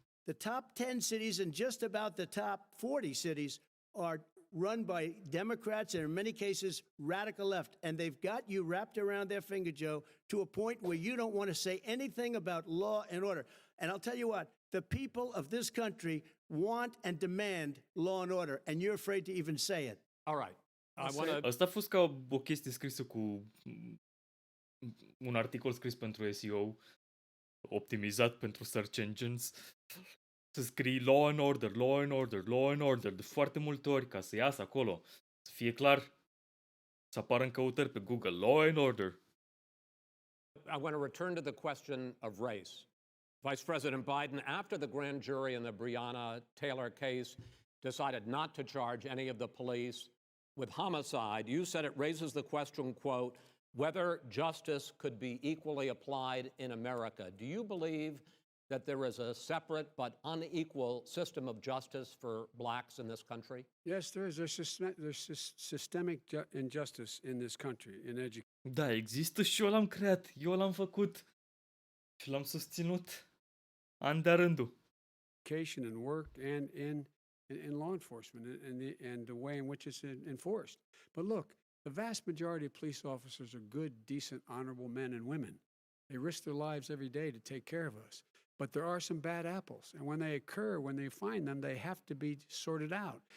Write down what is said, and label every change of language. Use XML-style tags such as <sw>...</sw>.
<en>The top 10 cities and just about the top 40 cities are run by Democrats and in many cases radical left. And they've got you wrapped around their finger, Joe, to a point where you don't want to say anything about law and order. And I'll tell you what, the people of this country want and demand law and order, and you're afraid to even say it. All right. I want to...</en> <ro>Asta a fost ca o chestie scrisă cu un articol scris pentru SEO, optimizat pentru search engines. Să scrii</ro> <en>law and order, law and order, law and order</en> <ro>de foarte multe ori ca să iasă acolo. Să fie clar, să apară în căutări pe Google,</ro> <en>law and order. I want to return to the question of race. Vice President Biden, after the grand jury in the Breonna Taylor case decided not to charge any of the police with homicide, you said it raises the question, quote, whether justice could be equally applied in America. Do you believe that there is a separate but unequal system of justice for blacks in this country? Yes, there is. There's systemic injustice in this country, in education.</en> <ro>Da, există și eu l-am creat, eu l-am făcut și l-am susținut an de-a rândul.</ro> <en>And work and in law enforcement and the way in which it's enforced. But look, the vast majority of police officers are good, decent, honorable men and women. They risk their lives every day to take care of us. But there are some bad apples. And when they occur, when they find them, they have to be sorted out.</en>